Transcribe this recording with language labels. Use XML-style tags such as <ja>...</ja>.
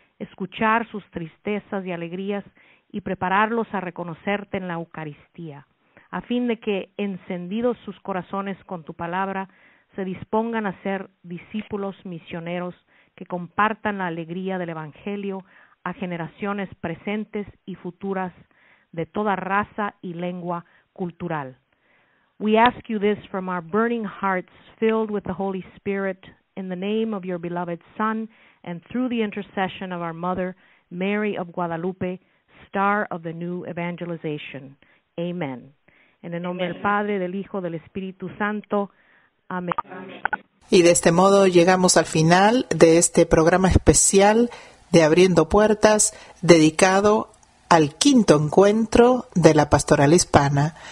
<es>escuchar sus tristezas y alegrías y prepararlos a reconocerte en la Eucaristía, a fin de que, encendidos sus corazones con tu palabra, se dispongan a ser discípulos misioneros que compartan la alegría del Evangelio a generaciones presentes y futuras de toda raza y lengua cultural.</es> <en>We ask you this from our burning hearts filled with the Holy Spirit, in the name of your beloved Son, and through the intercession of our Mother, Mary of Guadalupe, Star of the New Evangelization. Amen.</en> <es>En el nombre del Padre, del Hijo, del Espíritu Santo. Amén. Y de este modo llegamos al final de este programa especial de Abriendo Puertas, dedicado al 5º encuentro de la Pastoral Hispana.</es>